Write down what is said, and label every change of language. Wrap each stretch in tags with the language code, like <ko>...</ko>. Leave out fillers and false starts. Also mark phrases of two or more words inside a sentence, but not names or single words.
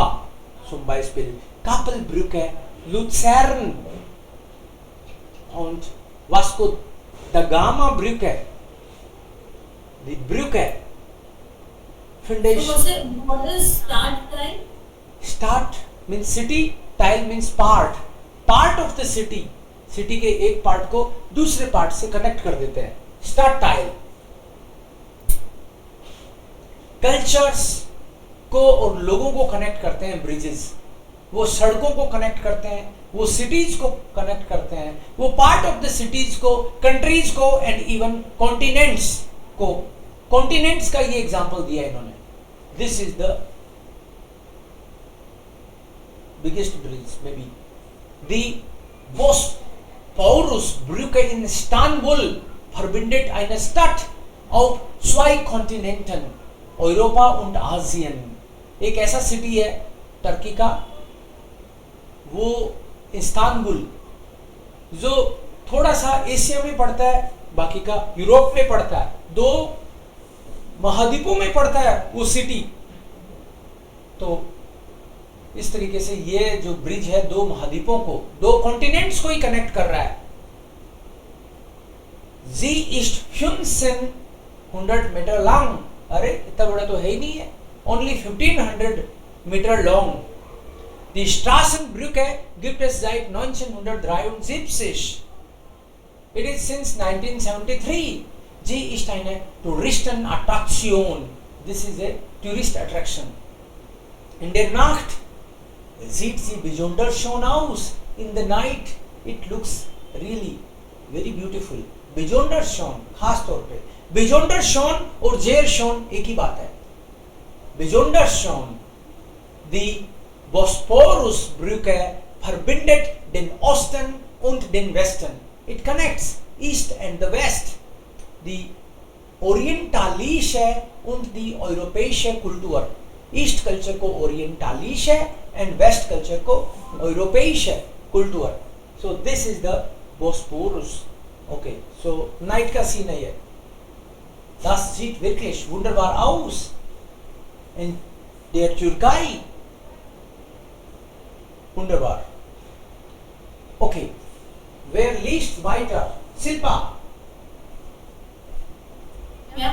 <de>Zum Beispiel Kapellbrücke, Luzern und Vasco da Gama Brücke. Die Brücke.</de> <en>So what is Stadtteil? Stadt means city, Teil means part. Part of the city.</en> <hi>City के एक पार्ट को दूसरे पार्ट से कनेक्ट कर देते हैं.</hi> <de>Stadtteil.</de> <hi>कल्चर्स को और लोगों को कनेक्ट करते हैं ब्रिजेस. वो सड़कों को कनेक्ट करते हैं, वो सिटीज को कनेक्ट करते हैं, वो</hi> <en>part of the cities</en> <hi>को, कंट्रीज को</hi> <en>and even continents</en> <hi>को. कॉन्टिनेंट्स का ये एग्जांपल दिया इन्होंने.</hi> <en>this is the biggest bridge may be.</en> <de>दी Bosporusbrücke in Istanbul verbindet eine Stadt auf 2 Kontinenten, Europa und Asien.</de> <hi>एक ऐसा सिटी है टर्की का वो इस्तांबुल जो थोड़ा सा एशिया में पड़ता है, बाकी का यूरोप में पड़ता है, दो महाद्वीपों में पड़ता है वो सिटी। तो इस तरीके से ये जो ब्रिज है दो महाद्वीपों को, दो कॉन्टिनेंट्स को ही कनेक्ट कर रहा है।</hi> <de>Sie ist 1500 Meter lang,</de> <hi>अरे इतना बड़ा तो है ही नहीं है,</hi> <en>only 1500 meter long.</en> <de>Die Straßenbrücke gibt es seit 1973.</de> <en>It is since 1973.</en> <de>Sie ist eine Touristenattraktion.</de> <en>This is a tourist attraction.</en> <de>In der Nacht sieht sie besonders schön aus.</de> <en>In the night it looks really very beautiful.</en> <de>Besonders schön,</de> <hi>खास तौर पे</hi> <de>besonders schön</de> <hi>और</hi> <de>sehr schön</de> <hi>एक ही बात है।</hi> <de>Besonders schön. Die Bosporusbrücke verbindet den Osten und den Westen.</de> <en>It connects East and the West.</en> <de>Die orientalische und die europäische Kultur.</de> <en>East culture को orientalische and West culture को</en> <de>europäische Kultur.</de> <en>So this is the Bosporus. Okay, so night का scene</en> <hi>है ये.</hi> <de>Das sieht wirklich wunderbar aus. In der Türkei. Wunderbar. Okay. Wer liest weiter? Silpa. Ja.</de>